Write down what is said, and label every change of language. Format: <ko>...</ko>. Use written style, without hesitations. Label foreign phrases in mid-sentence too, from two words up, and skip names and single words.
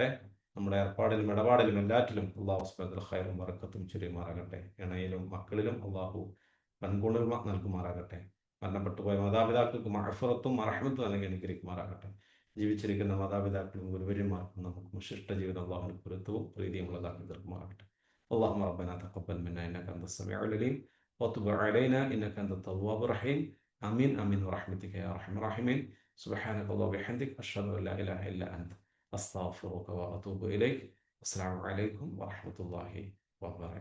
<ml>നമ്മുടെ ഏർപ്പാടിലും ഇടപാടിലും എല്ലാറ്റിലും അള്ളാഹു</ml> <ar>سبحانه وتعالى</ar> <ml>ഖൈറും ബറക്കത്തും ചൊരിയുമാറാകട്ടെ. ഇണയിലും മക്കളിലും അള്ളാഹു കൺകുളിർമ നൽകുമാറാകട്ടെ. മരണപ്പെട്ടു പോയ മാതാപിതാക്കൾക്ക് മഅഫിറത്തും റഹ്മത്തും നൽകി അനുഗ്രഹിക്കുമാറാകട്ടെ. ജീവിച്ചിരിക്കുന്ന മാതാപിതാക്കളും ഗുരുവര്യന്മാർക്കും നമുക്ക് ശിഷ്ട ജീവിതം അള്ളാഹുവിന് പൊരുത്തവും പ്രീതിയുമുള്ളതാക്കി തീർക്കുമാറാകട്ടെ.</ml> <ar>اللهم ربنا تقبل منا انك انت السميع العليم وتب علينا انك انت التواب الرحيم. امين امين برحمتك يا ارحم الراحمين. سبحانك اللهم وبحمدك اشهد ان لا اله الا انت استغفرك واتوب اليك. السلام عليكم ورحمه الله وبركاته.</ar>